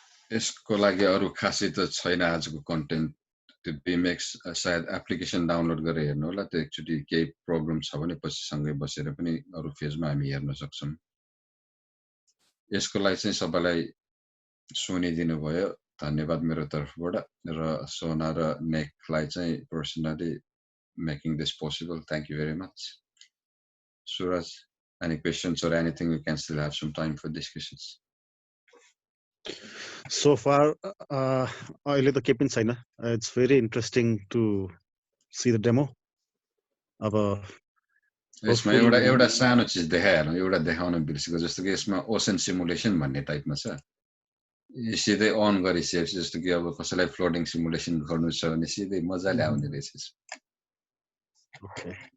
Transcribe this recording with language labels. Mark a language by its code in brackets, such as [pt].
[ne] यसको लागि अरु खासै त छैन आजको कन्टेन्ट त्यो बिमेक्स सायद एप्लिकेसन डाउनलोड गरेर हेर्नु होला त्यो एक्चुअली केही प्रब्लम छ भने पछि सँगै बसेर पनि अरु फेजमा हामी हेर्न सक्छौं यसको लागि चाहिँ सबैलाई सुनिदिनु भयो धन्यवाद मेरो तर्फबाट र सोना र नेकलाई चाहिँ personally [en] making this possible thank you very much [ne] Suraj, [en] any questions or anything? We can still have some time for discussions. So far, [ne] अहिले त केही पनि छैन. [en] It's very interesting to see the demo. [ne] अब यसमा एउटा सानो चीज देखाएर एउटा देखाउन बिर्सेको जस्तो कि यसमा ओसन सिमुलेसन भन्ने टाइपमा छ. सिधै अन गरिसकेपछि जस्तो कि अब कसैलाई फ्लोटिङ सिमुलेसन गर्नु छ भने सिधै मजाले आउने रहेछ. [en] Okay.